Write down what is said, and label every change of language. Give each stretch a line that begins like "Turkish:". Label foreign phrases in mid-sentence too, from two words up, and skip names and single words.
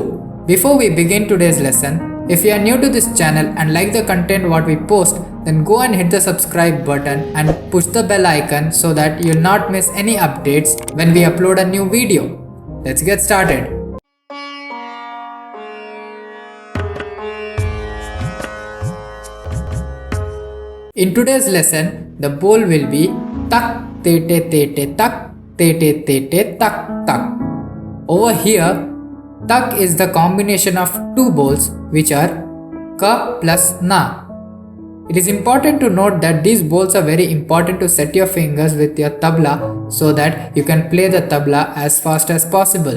English: Before we begin today's lesson, if you are new to this channel and like the content what we post, then go and hit the subscribe button and push the bell icon so that you'll not miss any updates when we upload a new video. Let's get started. In today's lesson, the bowl will be tak tete tete tak tete tete tak tak. Over here, tak is the combination of two bowls which are ka plus na. It is important to note that these bowls are very important to set your fingers with your tabla so that you can play the tabla as fast as possible.